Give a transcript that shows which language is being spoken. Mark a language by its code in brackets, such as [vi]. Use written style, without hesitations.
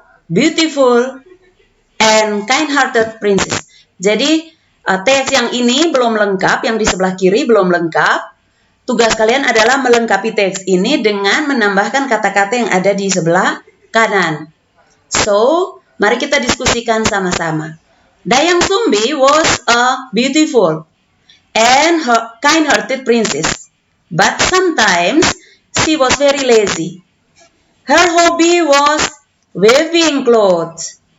[en] beautiful, and kind-hearted princess. [id] Jadi teks yang ini belum lengkap, yang di sebelah kiri belum lengkap. Tugas kalian adalah melengkapi teks ini dengan menambahkan kata-kata yang ada di sebelah kanan. So, mari kita diskusikan sama-sama. [en] Dayang Sumbi was a beautiful and kind-hearted princess, but sometimes she was very lazy. Her hobby was weaving clothes.